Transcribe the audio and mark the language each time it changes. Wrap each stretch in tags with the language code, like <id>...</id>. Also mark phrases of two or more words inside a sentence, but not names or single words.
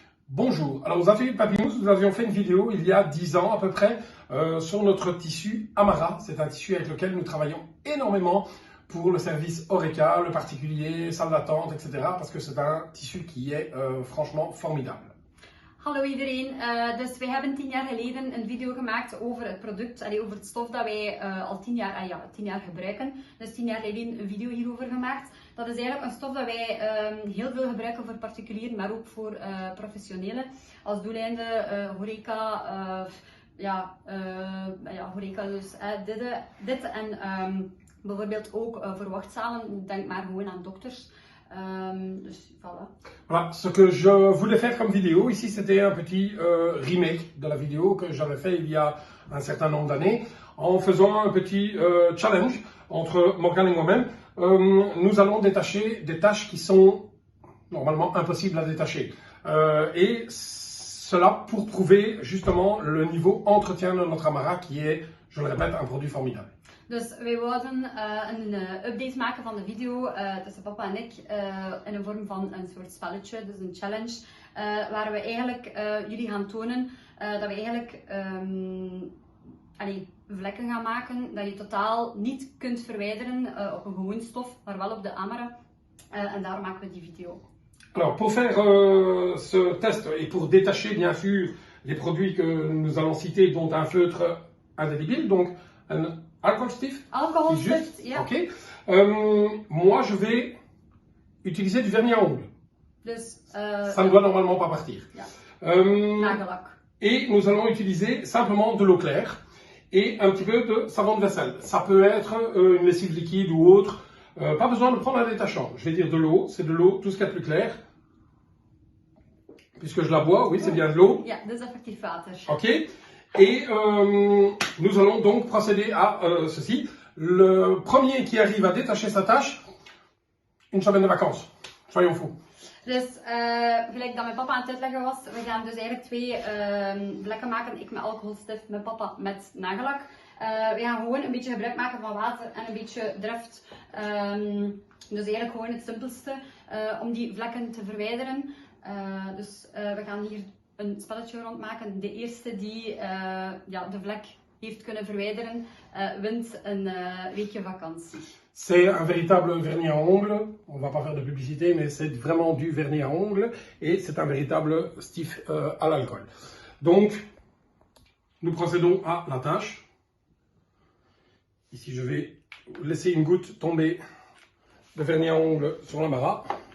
<fr>Bonjour, alors aux ateliers de Papyrus, nous avions fait une vidéo il y a 10 ans à peu près sur notre tissu Amara. C'est un tissu avec lequel nous travaillons énormément pour le service Horeca, le particulier, salle d'attente, etc. Parce que c'est un tissu qui est franchement formidable.</fr> <nl>Hallo iedereen, dus wij hebben 10 jaar geleden een video gemaakt over het product, over het stof dat wij al 10 jaar gebruiken. Dus 10 jaar geleden een video hierover gemaakt. Dat is eigenlijk een stof dat wij heel veel gebruiken voor particulieren, maar ook voor professionelen. Als doeleinde horeca, horeca dus dit en bijvoorbeeld ook voor wachtzalen, denk maar gewoon aan dokters. Dus voilà.</nl> <fr>Voilà, ce que je voulais faire comme vidéo ici, c'était un petit remake de la vidéo que j'avais fait il y a un certain nombre d'années, en faisant un petit challenge entre Morgan et moi-même. Nous allons détacher des tâches qui sont normalement impossibles à détacher. Et cela pour prouver justement le niveau entretien de notre Amara qui est, je le répète, un produit formidable.</fr> <nl>Dus wij wouden een update maken van de video tussen papa en ik in de vorm van een soort spelletje, dus een challenge, waar we eigenlijk jullie gaan tonen dat we eigenlijk vlekken gaan maken dat je totaal niet kunt verwijderen op een gewoon stof, maar wel op de Amara. En daarom maken we die video.</nl> <fr>Alors pour faire ce test et pour détacher bien sûr les produits que nous allons citer, dont un feutre indélébile, donc un alcoholstift.</fr> <nl>Alcoholstift, ja. Ok.</nl> <fr>Moi je vais utiliser du vernis à ongles.</fr> <nl>Dus,</nl> <fr>ça ne doit normalement pas partir.</fr> <nl>Ja. Nagellak.</nl> <fr>Et nous allons utiliser simplement de l'eau claire et un petit peu de savon de vaisselle. Ça peut être une lessive liquide ou autre. Pas besoin de prendre un détachant. Je vais dire de l'eau, c'est de l'eau, tout ce qu'il y a de plus clair. Puisque je la bois, oui, c'est bien de l'eau.</fr> <nl>Ja, desinfectief water. Ok.</nl> <fr>Et nous allons donc procéder à ceci. Le premier qui arrive à détacher sa tâche, une semaine de vacances. Soyons fous.</fr> <nl>Dus gelijk dat mijn papa aan het uitleggen was, we gaan dus eigenlijk twee vlekken maken. Ik met alcoholstift, mijn papa met nagellak. We gaan gewoon een beetje gebruik maken van water en een beetje drift. Dus eigenlijk gewoon het simpelste om die vlekken te verwijderen. Dus we gaan hier een spelletje rondmaken. De eerste die de vlek heeft kunnen verwijderen, wint een weekje vakantie.</nl> <fr>C'est un véritable vernis à ongles. On va pas faire de publicité, mais c'est vraiment du vernis à ongles et c'est un véritable stift à l'alcool. Donc, nous procédons à la tâche. Ici, je vais laisser une goutte tomber de vernis à ongles sur l'Amara.</fr>